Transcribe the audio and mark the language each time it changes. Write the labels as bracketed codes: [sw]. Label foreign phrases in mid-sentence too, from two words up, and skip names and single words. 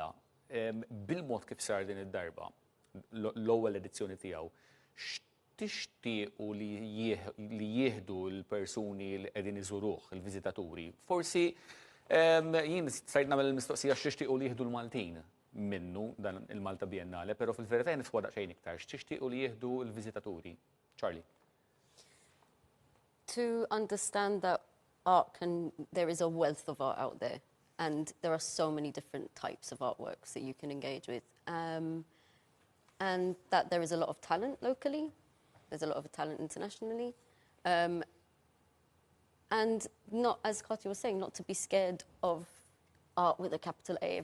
[mt] Bil-mod kif sar din id-darba, l-ewwel edizzjoni tiegħu, x'tixtiequ li jieħdu l-persuni li qegħdin iżuruh, il-viżitaturi. Forsi jien sajt nagħmel il-mistoqsija x'tixtiequ li jieħdu l-Maltin minnu dan il-Malta Biennale, però fil-verità niswa daqsxejn iktar. X'tixtiequ li jieħdu l-viżitaturi? Charlie. [en] To understand that there is a wealth of art out there, and there are so many different types of artworks that you can engage with, and that there is a lot of talent locally, there's a lot of talent internationally, and not, as Katya was saying, not to be scared of art with a capital A.